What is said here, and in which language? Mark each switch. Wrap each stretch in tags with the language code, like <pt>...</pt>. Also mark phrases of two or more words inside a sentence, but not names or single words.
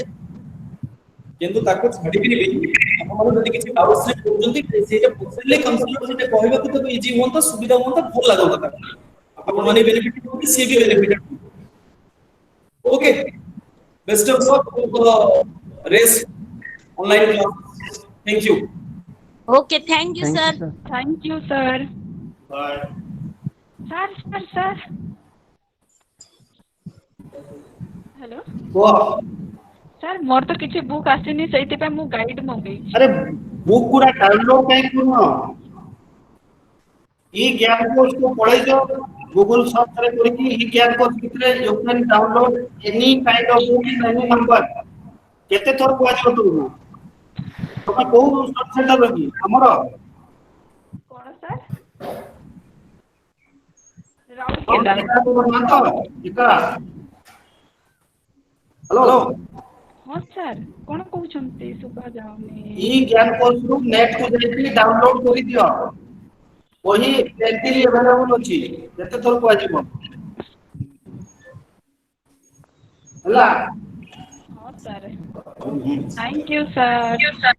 <or>କିନ୍ତୁ ତାକୁ ଛାଡିକିରି ବି ଆପଣମାନେ ଯଦି କିଛି ଡାଉଟ୍ସ କରୁଛନ୍ତି ସେଇଟା ପଚାରିଲେ କାଉନସେଲର ସେଇଟା କହିବାକୁ ତାକୁ ଇଜି ହୁଅନ୍ତା, ସୁବିଧା ହୁଅନ୍ତା, ଭଲ ଲାଗନ୍ତା ତାକୁ। ଆପଣମାନେ ବେନିଫିଟ ହୁଅନ୍ତି, ସିଏ ବି ବେନିଫିଟ। ଓକେ,</or> <en>best of luck for the rest online class. thank you. Okay, thank you, Thank sir. you, sir. thank you sir. ବାଏ। sir hello</en> <or>କୁହ। ସାର୍ ମୋର ତ କିଛି ବୁକ୍ ଆସିନି ସେଇଥିପାଇଁ ମୁଁ ଗାଇଡ୍ ମଗେଇଛି। ଆରେ ବୁକ୍ ଗୁଡା ଡାଉନଲୋଡ କାହିଁ କରୁନ? ଇ ଗ୍ୟାପ କୋର୍ସକୁ ପଳେଇ ଯାଅ।</or> <en>Google search रे</en> <or>କରିକି ଇ ଜ୍ଞାନ କୋର୍ସ ଭିତରେ</or> <en>you can download any kind of book in any number.</en> <or>କେତେ ଥର କୁହାଯିବ ତୁମକୁ? ତମେ କୋଉ ସେଣ୍ଟର ର କି ଆମର? କଣ ସାର୍? ରାଉରକେଲା। ହ୍ୟାଲୋ। ହଁ ସାର୍ କଣ କହୁଛନ୍ତି ଶୁଭା ଯାଉନି। ଇ ଜ୍ଞାନ କୋର୍ସ ରୁ ନେଟ କୁ ଯାଇକି ଡାଉନଲୋଡ କରିଦିଅ। ବହି</or> <en>readily available</en> <or>ଅଛି। କେତେ ଥର କୁହାଯିବ? ହେଲା।</or> <en>ହଁ sir thank you sir.</en>